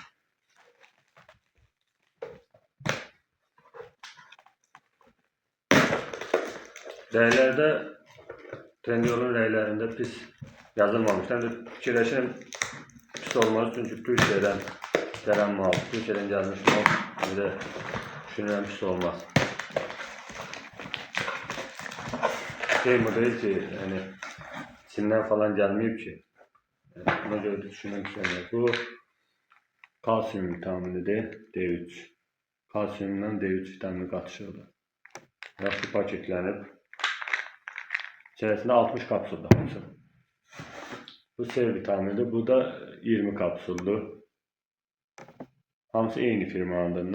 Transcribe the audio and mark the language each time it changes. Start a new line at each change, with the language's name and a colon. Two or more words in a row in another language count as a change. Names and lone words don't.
Azerbaijani: Rəylərdə, Trendyolun rəylərində pis yazılmamışdır. Həm də fikirləşirəm pis olmaz. Çünki Türkiyədən gələn mal, Türkiyədən gəlmiş mal, həm də düşünürəm pis olmaz.
Turkish: Şey model ki, yani Çin'den falan gelmeyip ki, yani buna göre düşünmek istemiyorum. Bu kalsiyum vitaminidir, D3. Kalsiyumdan D3 vitamini katışırlar.
Azerbaijani: Yaxşı paketlənib. İçərisində 60 kapsuldur hamısı. Bu C vitaminidir, bu da 20 kapsuldur. Hamısı eyni firmanındır.